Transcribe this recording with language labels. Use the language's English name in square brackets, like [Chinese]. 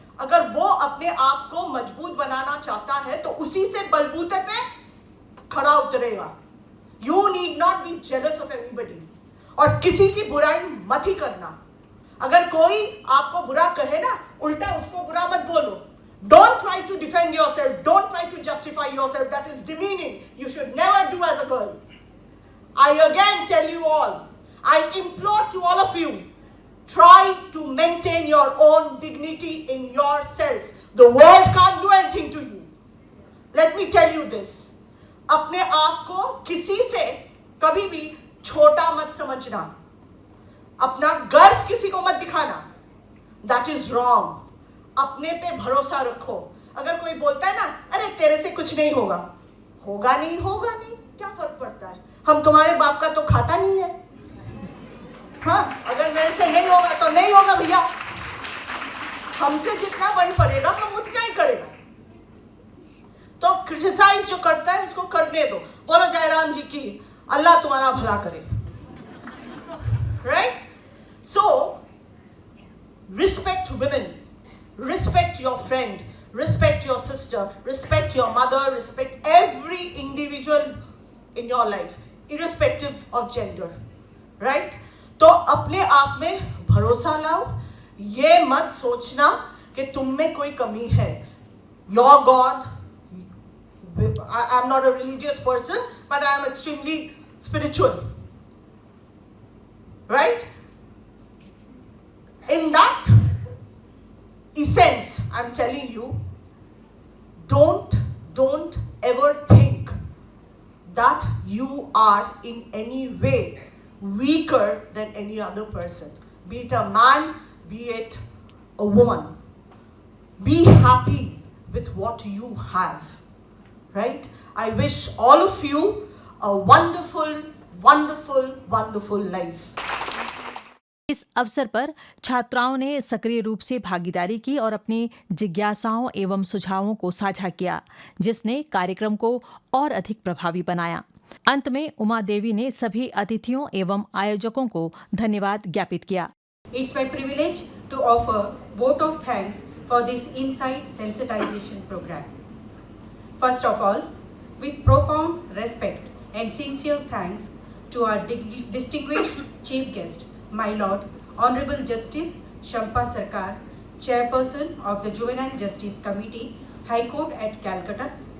[Hindi] अगर वो अपने आप को मजबूत बनाना चाहता है तो उसी से बलबूते पे खड़ा उतरेगा। [English] You need not be jealous of everybody. [Hindi] और किसी की बुराई मत ही करना। अगर कोई आपको बुरा कहे ना, उल्टा उसको बुरा मत बोलो। [English] Don't try to defend yourself. Don't try to justify yourself. That is demeaning. You should never do as a girl. I again tell you all, I implore to all of you, try to maintain your own dignity in yourself. The world can't do anything to you. Let me tell you this. [Hindi] अपने आप को किसी से कभी भी छोटा मत समझना। अपना गर्व किसी को मत दिखाना। [English] That is wrong. [Hindi] अपने पे भरोसा रखो। अगर कोई बोलता है ना, अरे तेरे से कुछ नहीं होगा, होगा नहीं, क्या फर्क पड़ता है? हम तुम्हारे बाप का तो खाता नहीं है। हाँ, अगर मेरे से नहीं होगा तो नहीं होगा भैया। हमसे जितना बन पड़ेगा हम उतना ही करेगा। तो क्रिटिसाइज जो करता है उसको करने दो। बोलो जयराम जी की अल्लाह तुम्हारा भला करे। Right? [English] So respect women. Respect your friend, respect your sister, respect your mother, respect every individual in your life, irrespective of gender. [Hindi] Right? तो अपने आप में भरोसा लाओ। ये मत सोचना कि तुम में कोई कमी है। [English] Your God, I'm not a religious person, but I am extremely spiritual. Right? In that essence, I'm telling you, don't ever think that you are in any way weaker than any other person, be it a man, be it a woman. Be happy with what you have, right? I wish all of you a wonderful, wonderful, wonderful life. [Hindi] इस अवसर पर छात्राओं ने सक्रिय रूप से भागीदारी की और अपनी जिज्ञासाओं एवं सुझावों को साझा किया, जिसने कार्यक्रम को और अधिक प्रभावी बनाया। अंत में उमा देवी ने सभी अतिथियों एवं आयोजकों को धन्यवाद ज्ञापित किया। [English] It's my privilege to offer vote of thanks for this Insight Sensitization program. First of all, with profound respect and sincere thanks to our distinguished chief guest, my Lord, Honorable Justice Shampa Sarkar, Chairperson of the Juvenile Justice Committee, High Court at Calcutta.